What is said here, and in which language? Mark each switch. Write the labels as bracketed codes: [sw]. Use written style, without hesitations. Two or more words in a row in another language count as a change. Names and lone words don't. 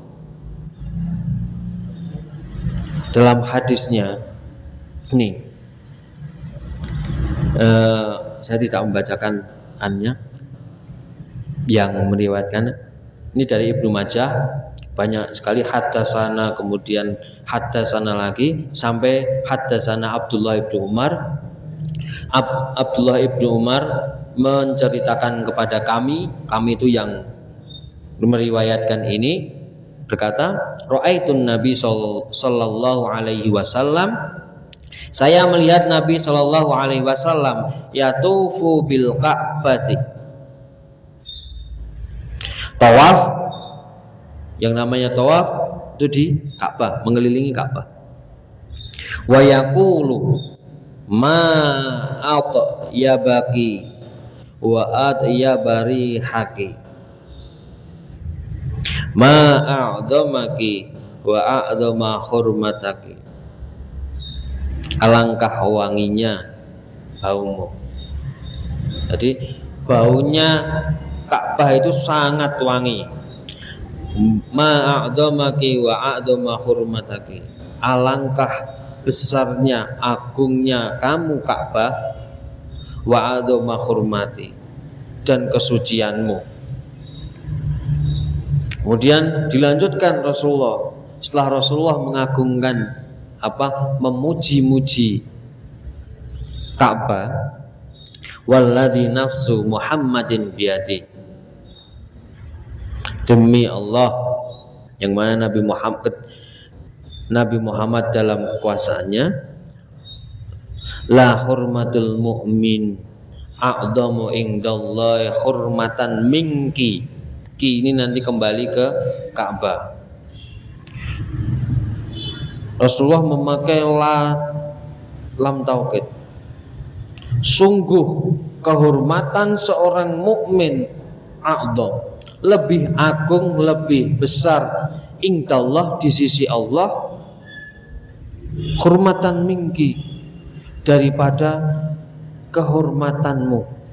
[id] Dalam hadisnya ini, saya tidak membacakan annya, yang meriwayatkan ini dari Ibnu Majah, banyak sekali haddatsana, kemudian haddatsana lagi sampai haddatsana Abdullah ibnu Umar. Abdullah ibnu Umar menceritakan kepada kami itu yang meriwayatkan ini, berkata, [ar] رأيت النبي صلى الله عليه وسلم, [id] saya melihat Nabi [ar] صلى الله عليه وسلم يطوف بالكعبة, [id] tawaf. Yang namanya tawaf itu di Ka'bah, mengelilingi Ka'bah. [ar] ويقول ما أطيبك وأطيب ريحك، ما أعظمك وأعظم حرمتك, [id] alangkah wanginya baumu. Jadi baunya Ka'bah itu sangat wangi. [ar] ما أعظمك وأعظم حرمتك, [id] alangkah besarnya, agungnya kamu Ka'bah, [ar] وأعظم حرمتك, [id] dan kesucianmu. Kemudian dilanjutkan Rasulullah, setelah Rasulullah mengagungkan memuji-muji Ka'bah, [ar] والذي نفس محمد بيده, [id] demi Allah yang mana Nabi Muhammad dalam kekuasaannya, [ar] لحرمة المؤمن أعظم عند الله حرمة منك. [id] Ki ini nanti kembali ke Ka'bah. Rasulullah memakai [ar] لام توكيد. [id] Sungguh kehormatan seorang mukmin a'dham lebih agung, lebih besar indallah di sisi Allah, [ar] حرمة منك, [id] daripada kehormatanmu.